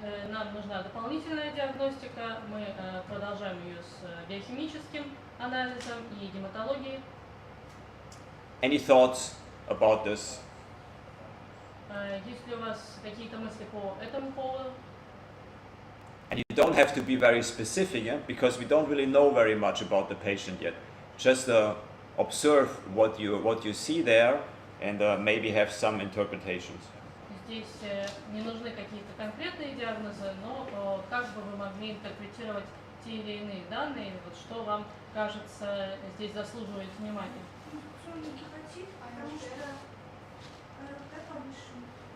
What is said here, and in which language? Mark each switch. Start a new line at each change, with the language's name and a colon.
Russian: Нам нужна дополнительная диагностика. Мы продолжаем ее с биохимическим анализом и гематологией.
English: Any thoughts about this?
Russian: Есть ли у вас какие-то мысли по этому поводу?
English: And you don't have to be very specific, yeah? Because we don't really know very much about the patient yet. Just observe what you see there and maybe have some interpretations.
Russian: Здесь не нужны какие-то конкретные диагнозы, но как бы вы могли интерпретировать те или иные данные, вот что вам кажется здесь заслуживает внимания. Инфекционный гепатит, потому что РП повышен.